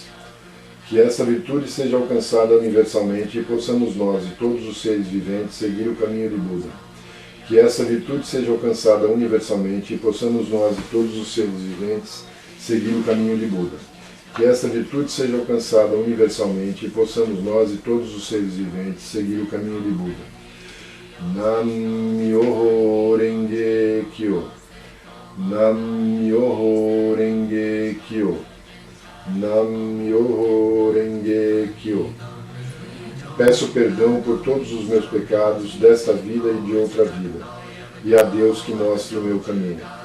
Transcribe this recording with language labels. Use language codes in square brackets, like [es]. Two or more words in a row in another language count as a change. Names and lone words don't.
[pt] Que essa virtude seja alcançada universalmente e possamos nós e todos os seres viventes seguir o caminho de Buda. Que essa virtude seja alcançada universalmente e possamos nós e todos os seres viventes seguir o caminho de Buda. Que essa virtude seja alcançada universalmente e possamos nós e todos os seres viventes seguir o caminho de Buda. [ja] 南無妙法蓮華経. 南無妙法蓮華経. 南無妙法蓮華経. [pt] Peço perdão por todos os meus pecados desta vida e de outra vida, e a Deus que mostre o meu caminho.